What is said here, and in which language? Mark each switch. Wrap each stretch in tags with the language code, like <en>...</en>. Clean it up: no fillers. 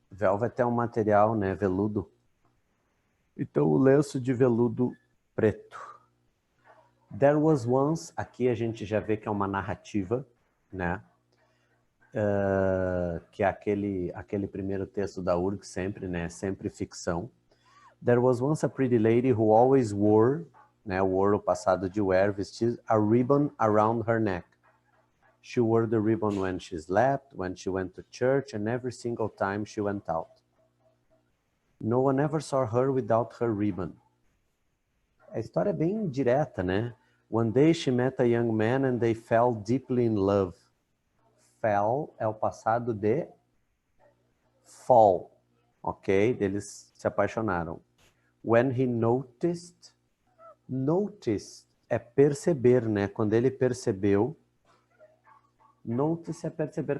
<pt>Velvet é um material, né? Veludo. Então, o lenço de veludo preto.</pt> <en>There was once,</en> <pt>aqui a gente já vê que é uma narrativa, né? Que é aquele primeiro texto da URG sempre, né? Sempre ficção.</pt> <en>There was once a pretty lady who always wore,</en> <pt>né? Wore o passado de wear, vestir,</pt> <en>a ribbon around her neck. She wore the ribbon when she slept, when she went to church, and every single time she went out. No one ever saw her without her ribbon.</en> <pt>A história é bem direta, né?</pt> <en>One day she met a young man and they fell deeply in love. Fell</en> <pt>é o passado de fall, ok? Eles se apaixonaram.</pt> <en>When he noticed, notice</en> <pt>é perceber, né? Quando ele percebeu, notice é perceber.</pt>